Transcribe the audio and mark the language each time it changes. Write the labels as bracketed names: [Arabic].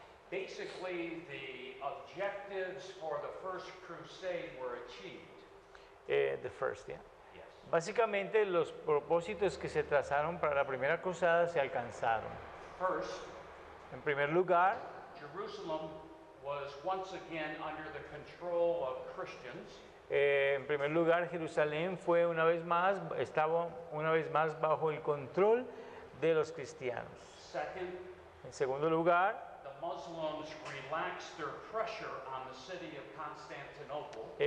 [English] Basically, the objectives for the first crusade were achieved. The first, yeah. Yes. [Spanish] Básicamente los propósitos que se trazaron para la primera cruzada se alcanzaron. [English] First, [Spanish] En primer lugar, [English] Jerusalem was once again under the control of Christians, [Spanish] en primer lugar, Jerusalén estaba una vez más bajo el control de los cristianos. [English] Second, [Spanish] En segundo lugar, [English] the Muslims relaxed their pressure on the city of Constantinople,